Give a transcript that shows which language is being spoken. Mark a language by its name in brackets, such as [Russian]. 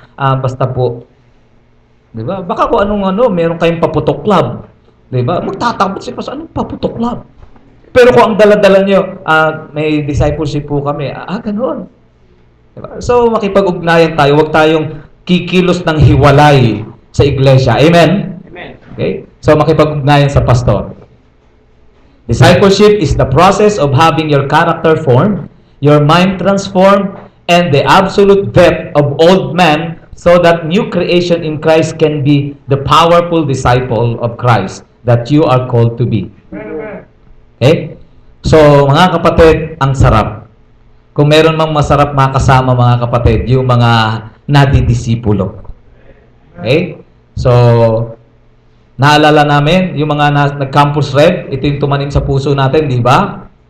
[Filipino] Basta po. Diba? Baka kung meron kayong paputok club. Diba? Magtatakot si pastor, anong paputok club? Pero kung ang dala-dala nyo, may discipleship po kami, ganun. Diba? So, makipag-ugnayan tayo, huwag tayong kikilos ng hiwalay sa iglesia. Amen? Amen. Okay? So, makipag-ugnayan sa pastor. [English] Discipleship is the process of having your character formed, your mind transformed, and the absolute depth of old man so that new creation in Christ can be the powerful disciple of Christ that you are called to be. [Filipino] Okay? So, mga kapatid, ang sarap. Kung meron mang masarap makasama mga kapatid, yung mga nadidisipulo. Okay? So, naalala namin, yung mga nag-campus red, ito yung tumanim sa puso natin, di ba?